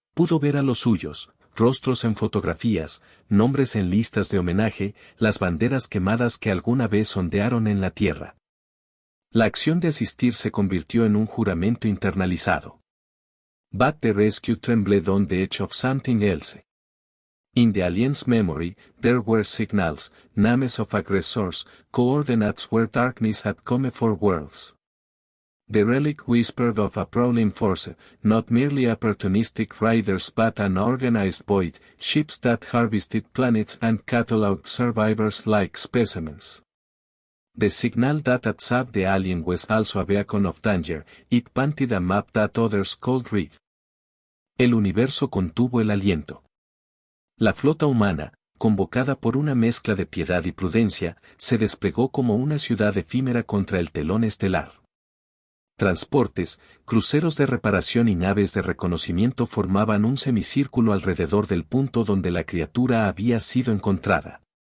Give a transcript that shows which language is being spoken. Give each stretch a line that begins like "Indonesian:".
Spanish: Pudo ver a los suyos, rostros en fotografías, nombres en listas de homenaje, las banderas quemadas que alguna vez ondearon en la tierra. La acción de asistir se convirtió en un juramento internalizado.
English: But the rescue trembled on the edge of something else. In the alien's memory, there were signals, names of aggressors, coordinates where darkness had come for worlds. The relic whispered of a prowling force, not merely opportunistic riders but an organized void, ships that harvested planets and cataloged survivors like specimens. The signal that had saved the alien was also a beacon of danger, it painted a map that others could read.
Spanish: El universo contuvo el aliento. La flota humana, convocada por una mezcla de piedad y prudencia, se desplegó como una ciudad efímera contra el telón estelar. Transportes, cruceros de reparación y naves de reconocimiento formaban un semicírculo alrededor del punto donde la criatura había sido encontrada.